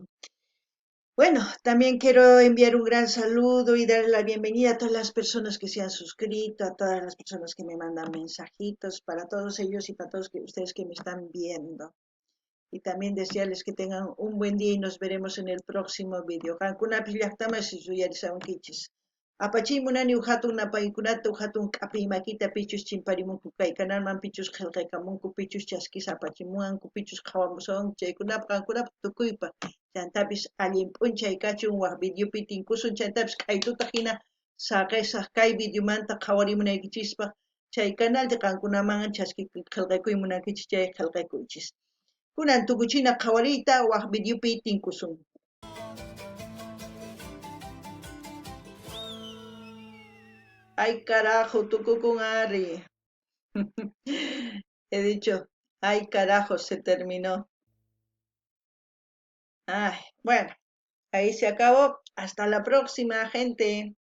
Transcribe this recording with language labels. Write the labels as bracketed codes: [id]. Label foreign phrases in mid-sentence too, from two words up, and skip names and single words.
[es] Bueno, también quiero enviar un gran saludo y dar la bienvenida a todas las personas que se han suscrito, a todas las personas que me mandan mensajitos, para todos ellos y para todos ustedes que me están viendo. Y también desearles que tengan un buen día y nos veremos en el próximo vídeo. [qu] Qankunapish llaqtamasish uyarisawankichis. Apachimunani uhatun napaykunata uhatun k'api makita pichus chimparimunku kaykananman pichus qillqaykamunku pichus chaskisa apachimuwanku pichus qhawamusawanku chaykunaqa qankunapa tukuypa chantapis allin p'unchay kachun waq videopi tinkusun chantapis kaytuta hina saqesaq kay videomanta qhawarimunaykichispa chay canalta qankunaman chaski qillqakuymunankichis chay qillqakuychis. Kunan tukuchina qhawariyta waq videopi tinkusun. [es] Ay carajo, [qu] tukukun Ari. [es] He dicho, ay carajo, se terminó. Ay, bueno, ahí se acabó. Hasta la próxima, gente.